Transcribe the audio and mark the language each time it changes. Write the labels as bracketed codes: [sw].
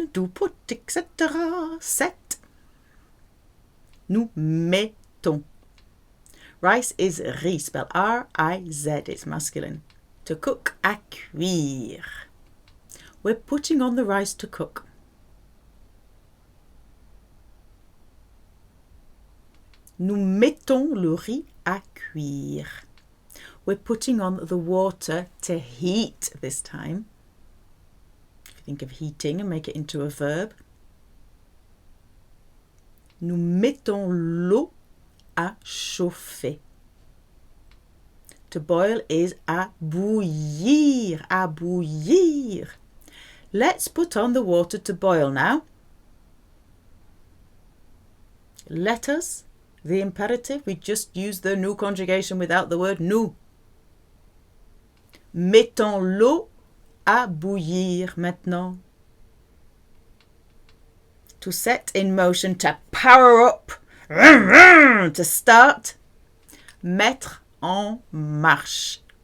[en] on, du put, etc. Set. [fr] Nous mettons. [en] Rice is riz, spelled R-I-Z. It's masculine. To cook, [fr] à cuire. [en] We're putting on the rice to cook. [fr] Nous mettons le riz à cuire. [en] We're putting on the water to heat this time. If you think of heating and make it into a verb. [fr] Nous mettons l'eau à chauffer. [en] To boil is [fr] à bouillir, à bouillir. [en] Let's put on the water to boil now. Let us, the imperative, we just use the nous conjugation without the word nous. [fr] Mettons l'eau à bouillir maintenant. [en] To set in motion, to power up, to start. [fr] Mettre en marche.